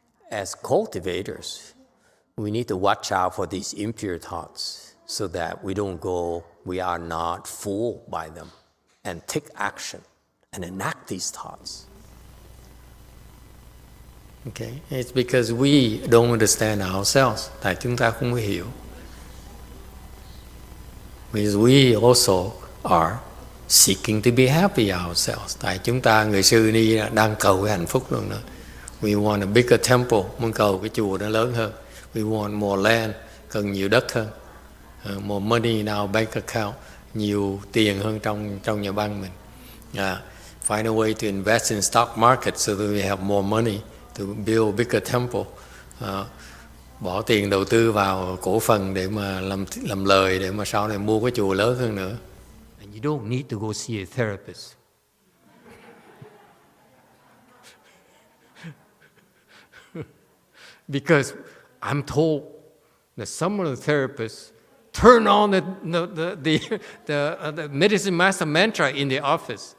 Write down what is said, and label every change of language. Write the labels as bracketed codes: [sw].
[en] As cultivators, we need to watch out for these impure thoughts so that we are not fooled by them, and take action and enact these thoughts. Okay? It's because we don't understand ourselves. [vi] Tại chúng ta không hiểu. [en] Because we also are seeking to be happy ourselves. [vi] Tại chúng ta, người sư ni đang cầu cái hạnh phúc luôn đó. [en] We want a bigger temple, [vi] muốn cầu cái chùa nó lớn hơn. [en] We want more land, [vi] cần nhiều đất hơn. [en] More money in our bank account, [vi] nhiều tiền hơn trong nhà băng mình. [en] Find a way to invest in stock market so that we have more money to build a bigger temple. [vi] Bỏ tiền đầu tư vào cổ phần để mà làm lời, để mà sau này mua cái chùa lớn hơn nữa. [en] And you don't need to go see a therapist. Because I'm told that some of the therapists turn on the medicine master mantra in the office.